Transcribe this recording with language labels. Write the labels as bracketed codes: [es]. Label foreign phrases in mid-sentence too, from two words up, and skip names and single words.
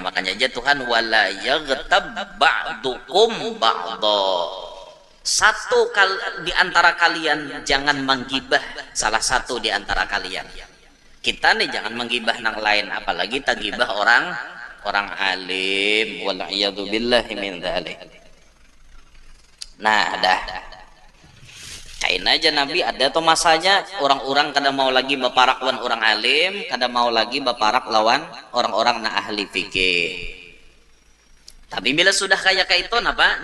[bjn] Makanya aja Tuhan [ar] ولا يغتب بعضكم بعضا. [bjn] Satu di antara kalian jangan menggibah salah satu di antara kalian. Kita nih jangan menggibah nang lain, apalagi tagibah orang alim. [ar] والعياذ بالله من ذلك. [bjn] Nah, dah. Kain aja Nabi ada tuh masanya orang-orang kada mau lagi baparak lawan orang alim, kada mau lagi baparak lawan orang-orang na ahli fikih. Tapi bila sudah kayak itu apa?